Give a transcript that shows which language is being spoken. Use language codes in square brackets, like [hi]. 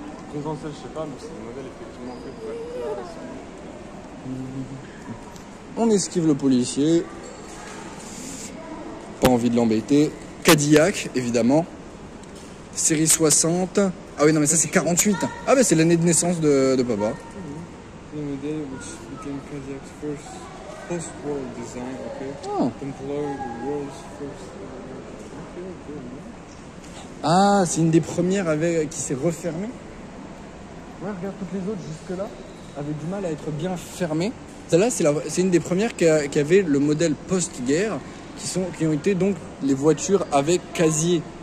[fr] Présidentielle, je sais pas, mais c'est un modèle effectivement fait pour être présidentiel. On esquive le policier. Pas envie de l'embêter. Cadillac, évidemment. Série 60. Ah oui, non, mais ça c'est 48. Ah bah c'est l'année de naissance de papa. Le modèle [en] which became Cadillac first post-war design, ok? Employed the world's first... [fr] Ok. Ah, c'est une des premières qui s'est refermée. Ouais, regarde, toutes les autres jusque-là avaient du mal à être bien fermées. Celle-là, c'est une des premières qui avait le modèle post-guerre, qui ont été donc les voitures avec casier.